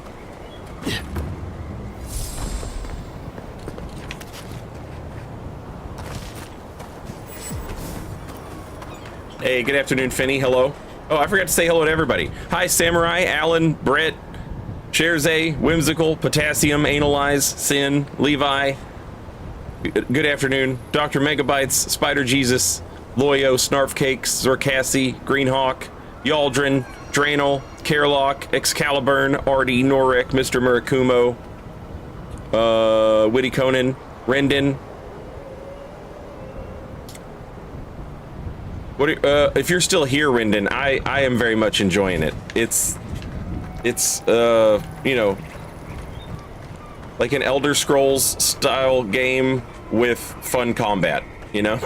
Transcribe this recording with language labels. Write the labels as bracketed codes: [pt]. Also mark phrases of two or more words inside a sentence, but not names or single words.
[en] Hey, good afternoon, Finney. Hello. Oh, I forgot to say hello to everybody. Hi, Samurai, Alan, Brett, Sherze, Whimsical, Potassium, Analyze, Sin, Levi. Good afternoon. Dr. Megabytes, Spider Jesus, Loyo, Snarf Cakes, Zorkassi, Greenhawk, Yaldrin, Draenel, Carlock, Excalibur, Artie, Norek, Mr. Murakumo, Witty Conan, Rendon. What if you're still here, Rendon? I am very much enjoying it. It's you know, like an Elder Scrolls style game with fun combat, you know?